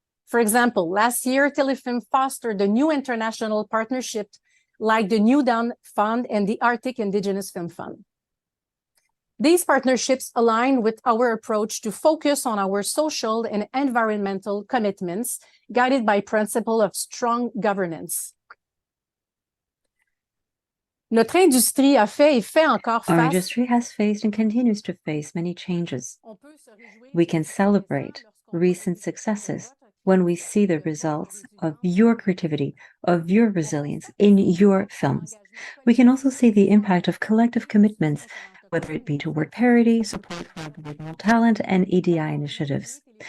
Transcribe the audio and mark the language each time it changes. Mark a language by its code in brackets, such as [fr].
[en] For example, last year, Telefilm fostered a new international partnership like the New Dawn Fund and the Arctic Indigenous Film Fund. These partnerships align with our approach to focus on our social and environmental commitments, guided by principle of strong governance. [fr] Notre industrie a fait et fait encore [en] Our [fr] face. [en] industry has faced and continues to face many changes. We can celebrate recent successes when we see the results of your creativity, of your resilience in your films. We can also see the impact of collective commitments, whether it be toward parity, support for Aboriginal talent, and EDI initiatives.